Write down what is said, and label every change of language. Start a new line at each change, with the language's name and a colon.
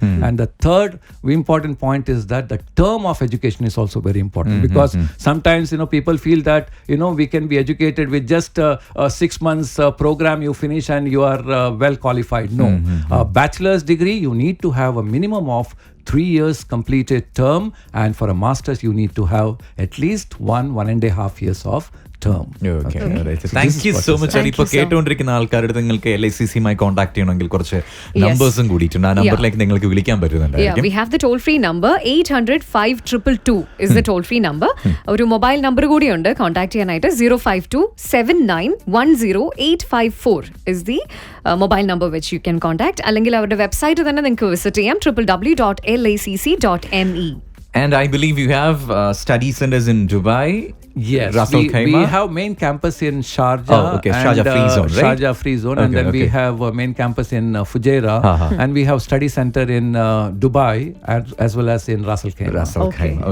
English: And the third important point is that the term of education is also very important, because sometimes people feel that we can be educated with just a 6 months program you finish and you are well qualified. No, a bachelor's degree you need to have a minimum of 3 years completed term, and for a master's you need to have at least 1.5 years of term. Thank you so much.
Malayalam: ഇപ്പൊ കേട്ടുകൊണ്ടിരിക്കുന്ന ആൾക്കാരുടെ നിങ്ങൾക്ക് LICC-മായി contact ചെയ്യണമെങ്കിൽ കുറച്ച് നമ്പേഴ്സും കൂടിയിട്ടുണ്ട്. ആ നമ്പറിലേക്ക് നിങ്ങൾക്ക് വിളിക്കാൻ പറ്റുന്നുണ്ട്.
English: We have the toll free number 800-5222 is the toll free number.
Malayalam: ഒരു മൊബൈൽ നമ്പർ കൂടിയുണ്ട് കോൺടാക്ട് ചെയ്യാനായിട്ട്.
English: 052-7910-854 is the mobile number which you can contact.
Malayalam: അല്ലെങ്കിൽ അവരുടെ വെബ്സൈറ്റ് തന്നെ നിങ്ങൾക്ക് വിസിറ്റ് ചെയ്യാം, www.lacc.me.
English: And I believe you have study centers in Dubai. Yes, Russell Khaimah. we have main campus in Sharjah. Sharjah Free Zone, right? Sharjah Free Zone, and then we have a main campus in Fujairah, and we have study center in Dubai as well as in Russell Khaimah.